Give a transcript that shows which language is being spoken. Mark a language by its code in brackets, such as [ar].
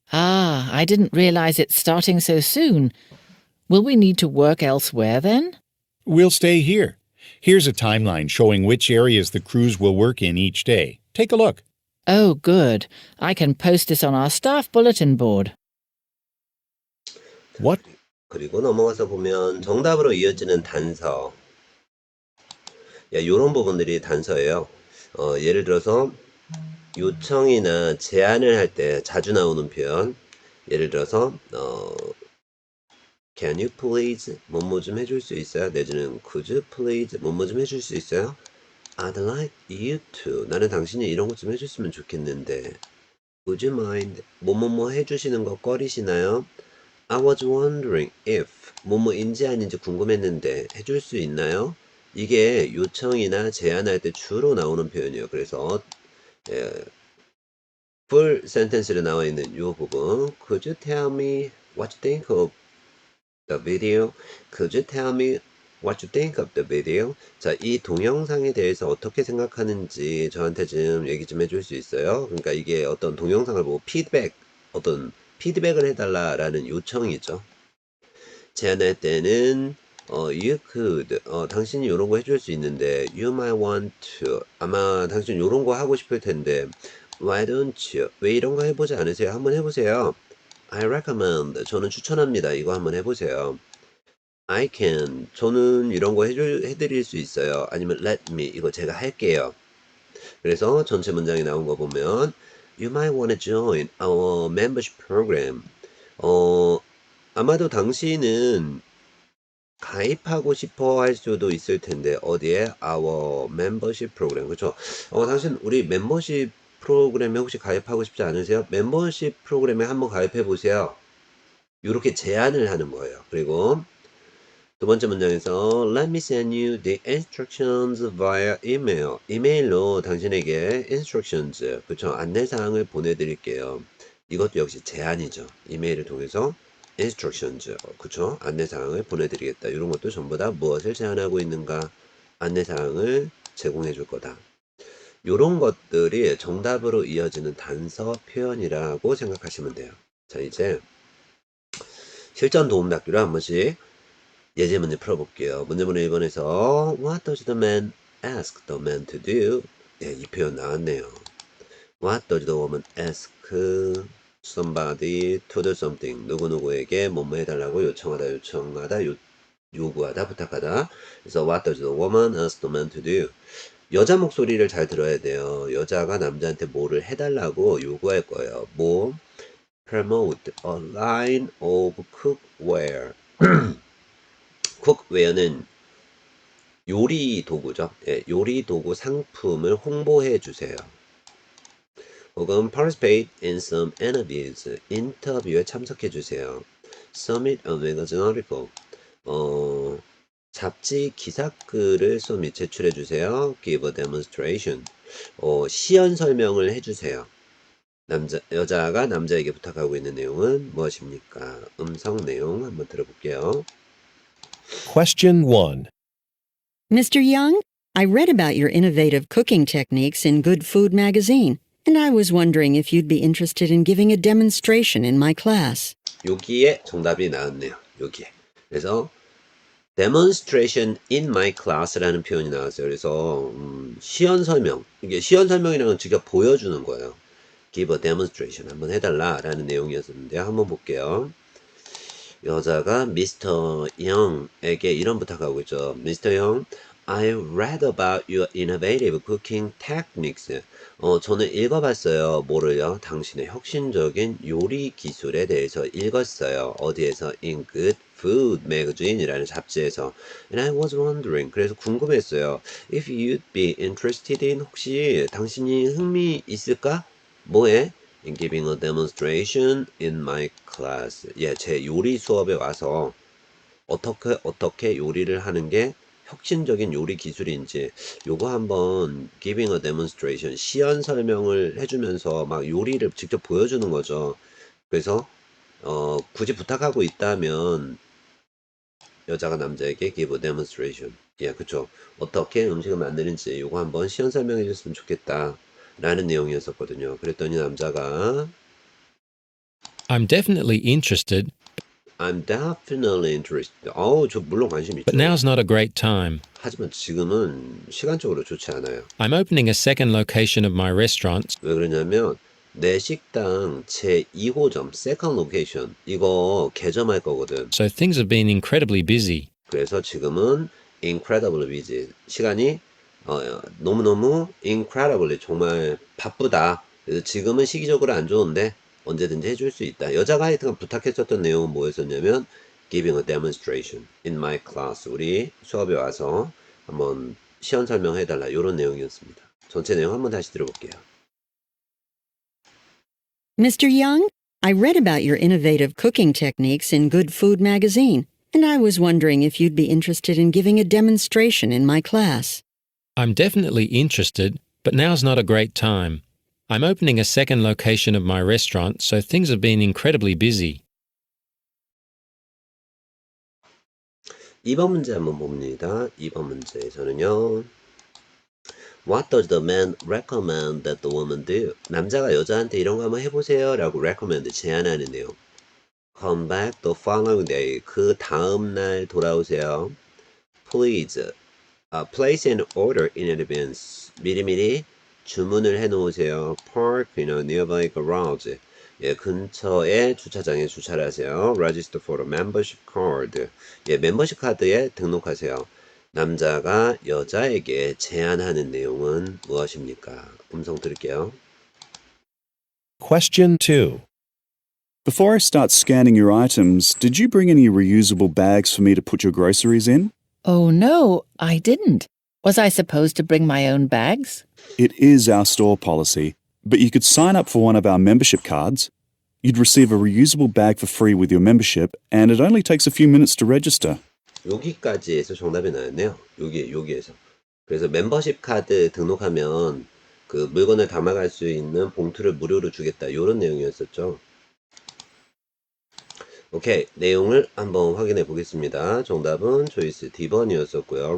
[en] Ah, I didn't realize it's starting so soon. Will we need to work elsewhere then? we'll stay here. Here's a timeline showing which areas the crews will work in each day. Take a look. Oh, good. I can post this on our staff bulletin board. What? [ko] 그리고 넘어가서 보면 정답으로 이어지는 단서. 야, 요런 부분들이 단서예요. 예를 들어서 요청이나 제안을 할 때 자주 나오는 표현. 예를 들어서 [en] Can you please [ko] 뭐뭐 좀 해줄 수 있어요? 내지는 [en] Could you please [ko] 뭐뭐 좀 해줄 수 있어요? [en] I'd like you to. [ko] 나는 당신이 이런 것 좀 해줬으면 좋겠는데. [en] Would you mind [ko] 뭐뭐뭐 해주시는 거 꺼리시나요? [en] I was wondering if [ko] 뭐뭐인지 아닌지 궁금했는데 해줄 수 있나요? 이게 요청이나 제안할 때 주로 나오는 표현이에요. 그래서 full sentence로 나와 있는 이 부분 [en] Could you tell me what you think of the video? Could you tell me what you think of the video? [ko] 자, 이 동영상에 대해서 어떻게 생각하는지 저한테 좀 얘기 좀 해줄 수 있어요? 그러니까 이게 어떤 동영상을 보고 어떤 피드백을 해달라라는 요청이죠. 제안할 때는 [en] you could [ko] 당신이 이런 거 해줄 수 있는데 [en] you might want to [ko] 아마 당신 이런 거 하고 싶을 텐데 [en] why don't you [ko] 왜 이런 거 해보지 않으세요? 한번 해보세요. [en] I recommend [ko] 저는 추천합니다. 이거 한번 해보세요. [en] I can [ko] 저는 이런 거 해드릴 수 있어요. 아니면 [en] let me [ko] 이거 제가 할게요. 그래서 전체 문장이 나온 거 보면 [en] You might want to join our membership program. [ko] 아마도 당신은 가입하고 싶어 할 수도 있을 텐데 어디에 [en] our membership program [ko] 그렇죠? 당신 우리 멤버십 프로그램에 혹시 가입하고 싶지 않으세요? 멤버십 프로그램에 한번 가입해 보세요. 이렇게 제안을 하는 거예요. 그리고 두 번째 문장에서 [en] Let me send you the instructions via email. [ko] 이메일로 당신에게 instructions, 그쵸? 안내사항을 보내드릴게요. 이것도 역시 제안이죠. 이메일을 통해서 instructions, 그쵸? 안내사항을 보내드리겠다. 이런 것도 전부 다 무엇을 제안하고 있는가? 안내사항을 제공해 줄 거다. 이런 것들이 정답으로 이어지는 단서 표현이라고 생각하시면 돼요. 자, 이제 실전 도움닫기로 한 번씩 예제 문제 풀어볼게요. 문제번호 1번에서 [en] What does the man ask the man to do? [ko] 네, 이 표현 나왔네요. [en] What does the woman ask somebody to do something? [ko] 누구누구에게 뭐뭐 해달라고 요청하다, 요구하다, 부탁하다. [en] 그래서 What does the woman ask the man to do? [ko] 여자 목소리를 잘 들어야 돼요. 여자가 남자한테 뭐를 해달라고 요구할 거예요. 뭐? [en] Promote a line of cookware. [ko] 쿡웨어는 요리 도구죠. 예, 요리 도구 상품을 홍보해 주세요. 혹은 [en] participate in some interviews. [ko] 인터뷰에 참석해 주세요. [en] submit a magazine article. [ko] 잡지 기사글을 submit 제출해 주세요. [en] give a demonstration. [ko] 시연 설명을 해 주세요. 여자가 남자에게 부탁하고 있는 내용은 무엇입니까? 음성 내용 한번 들어볼게요. [en] Question 1. Mr. Young, I read about your innovative cooking techniques in Good Food magazine, and I was wondering if you'd be interested in giving a demonstration in my class. [ko] 여기에 정답이 나왔네요. 여기에. 그래서 [en] demonstration in my class [ko] 라는 표현이 나왔어요. 그래서 시연 설명. 이게 시연 설명이라는 건 직접 보여주는 거예요. [en] give a demonstration [ko] 한번 해달라라는 내용이었는데요. 한번 볼게요. 여자가 미스터 영에게 이런 부탁하고 있죠. [en] 미스터 영, I read about your innovative cooking techniques. [ko] 저는 읽어봤어요. 뭐를요? 당신의 혁신적인 요리 기술에 대해서 읽었어요. 어디에서? In Good Food Magazine이라는 잡지에서. [en] And I was wondering. [ko] 그래서 궁금했어요. [en] If you'd be interested in, [ko] 혹시 당신이 흥미 있을까? 뭐에? [en] In giving a demonstration in my class. [ko] 예, 제 요리 수업에 와서 어떻게 요리를 하는 게 혁신적인 요리 기술인지 요거 한번 [en] giving a demonstration [ko] 시연 설명을 해주면서 막 요리를 직접 보여주는 거죠. 그래서 굳이 부탁하고 있다면 여자가 남자에게 [en] give a demonstration. [ko] 예, 그쵸. 어떻게 음식을 만드는지 요거 한번 시연 설명해 줬으면 좋겠다 라는 내용이었었거든요. 그랬더니 남자가 [en] I'm definitely interested, I'm definitely interested. [ko] 저 물론 관심 있죠. [en] but now's not a great time. [ko] 하지만 지금은 시간적으로 좋지 않아요. [en] I'm opening a second location of my restaurant, [ko] 왜 그러냐면 내 식당 제 2호점 [en] second location [ko] 이거 개점할 거거든. [en] so things have been incredibly busy. [ko] 그래서 지금은 [en] incredibly busy. [ko] 시간이 너무너무 incredibly 정말 바쁘다. 그래서 지금은 시기적으로 안 좋은데 언제든지 해줄 수 있다. 여자가 하여튼 부탁했었던 내용은 뭐였었냐면 [en] giving a demonstration in my class. [ko] 우리 수업에 와서 한번 시연 설명해달라. 이런 내용이었습니다. 전체 내용 한번 다시 들어볼게요. [en] Mr. Young, I read about your innovative cooking techniques in Good Food magazine, and I was wondering if you'd be interested in giving a demonstration in my class. I'm definitely interested, but now's not a great time. I'm opening a second location of my restaurant, so things have been incredibly busy. [ko] 2번 문제 한번 봅니다. 2번 문제에서는요. [en] What does the man recommend that the woman do? [ko] 남자가 여자한테 이런 거 한번 해보세요 라고 recommend 제안하는 내용. [en] Come back the following day. [ko] 그 다음 날 돌아오세요. Please. [en] Place an order in advance. [ko] 미리미리 주문을 해놓으세요. [en] Park in a nearby garage. [ko] 예, 근처에 주차장에 주차를 하세요. [en] Register for a membership card. [ko] 예, 멤버십 카드에 등록하세요. 남자가 여자에게 제안하는 내용은 무엇입니까? 음성 들을게요. [en] Question 2. Before I start scanning your items, did you bring any reusable bags for me to put your groceries in? Oh, no, I didn't. Was I supposed to bring my own bags? It is our store policy, but you could sign up for one of our membership cards. You'd receive a reusable bag for free with your membership, and it only takes a few minutes to register. [ko] 여기까지에서 정답이 나왔네요. 여기에서. 그래서 멤버십 카드 등록하면 그 물건을 담아갈 수 있는 봉투를 무료로 주겠다. 이런 내용이었었죠. 오케이. 내용을 한번 확인해 보겠습니다. 정답은 초이스 D번이었었고요.